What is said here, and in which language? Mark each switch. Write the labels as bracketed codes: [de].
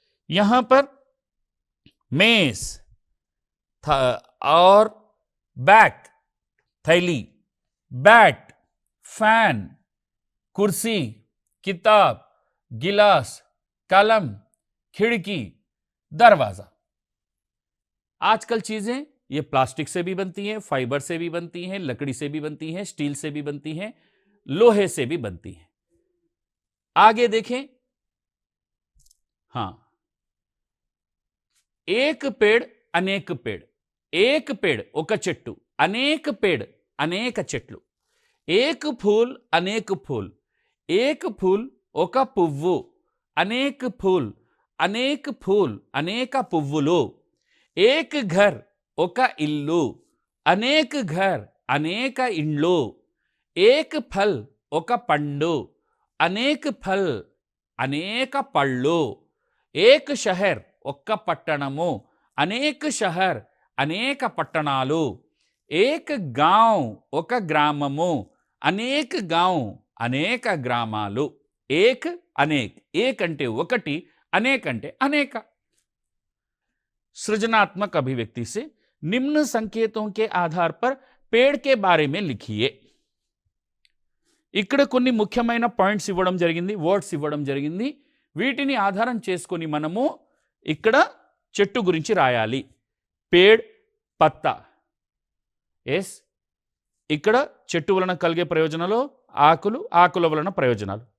[hi] यहां पर मेज और बैट थैली, बैट, फैन, कुर्सी, किताब, गिलास, कलम, खिड़की, दरवाजा. आजकल चीजें ये प्लास्टिक से भी बनती हैं, फाइबर से भी बनती हैं, लकड़ी से भी बनती हैं, स्टील से भी बनती हैं, लोहे से भी बनती हैं. आगे देखें. [te] हां [hi] एक पेड़ अनेक पेड़, एक पेड़ [te] ఒక చెట్టు, అనేక पेड़ అనేక చెట్లు, एक फूल अनेक फूल, एक फूल ఒక పువ్వు, అనేక फूल అనేక फूल అనేక పువ్వులు, एक घर ఒక ఇల్లు, అనేక घर అనేక ఇండ్లు, [hi] एक फल [te] ఒక పండు, అనేక फल అనేక పళ్ళు, एक शहर ఒక్క పట్టణము, అనేక शहर అనేక పట్టణాలు, एक गांव ఒక గ్రామము, అనేక गांव అనేక గ్రామాలు. एक అనేక్, एक అంటే ఒకటి, అనేక అంటే అనేక. [hi] सृजनात्मक अभिव्यक्ति से निम्न संकेतों के आधार पर पेड़ के बारे में लिखिए. [te] ఇక్కడ కొన్ని ముఖ్యమైన పాయింట్స్ ఇవ్వడం జరిగింది, వర్డ్స్ ఇవ్వడం జరిగింది. వీటిని ఆధారం చేసుకొని మనము ఇక్కడ చెట్టు గురించి రాయాలి. పేడ్ పత్తా. ఎస్, ఇక్కడ చెట్టు వలన కలిగే ప్రయోజనాలు ఆకులు, ఆకుల వలన ప్రయోజనాలు.